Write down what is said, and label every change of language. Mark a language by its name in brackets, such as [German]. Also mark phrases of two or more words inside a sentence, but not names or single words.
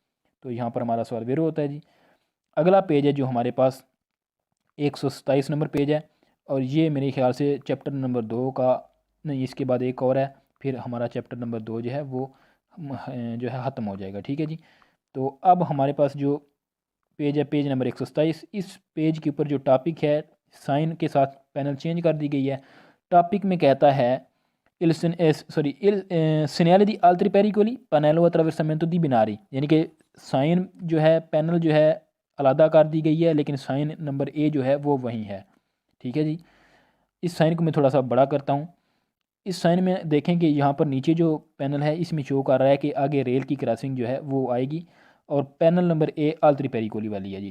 [Urdu] تو یہاں پر ہمارا سوال ویرو ہوتا ہے جی۔ اگلا پیج ہے جو ہمارے پاس 127 نمبر پیج ہے، اور یہ میرے خیال سے چیپٹر نمبر 2 کا، نہیں اس کے بعد ایک اور ہے، پھر ہمارا چیپٹر نمبر 2 جو ہے وہ جو ہے ختم ہو جائے گا. ٹھیک ہے جی. تو اب ہمارے پاس جو پیج ہے پیج نمبر 127، اس پیج کے اوپر جو ٹاپک ہے سائن کے ساتھ پینل چینج کر دی گئی ہے. ٹاپک میں کہتا ہے [Italian] il segnale di altri pericoli panello attraversamento di binari, [Urdu] یعنی کہ سائن جو ہے پینل جو ہے علیحدہ کر دی گئی ہے، لیکن سائن نمبر اے جو ہے وہ وہیں ہے. ٹھیک ہے جی. اس سائن کو میں تھوڑا سا بڑا کرتا ہوں۔ اس سائن میں دیکھیں کہ یہاں پر نیچے جو پینل ہے اس میں شو کر رہا ہے کہ آگے ریل کی کراسنگ جو ہے وہ آئے گی، اور پینل نمبر اے [Italian] altri pericoli [Urdu] والی ہے جی.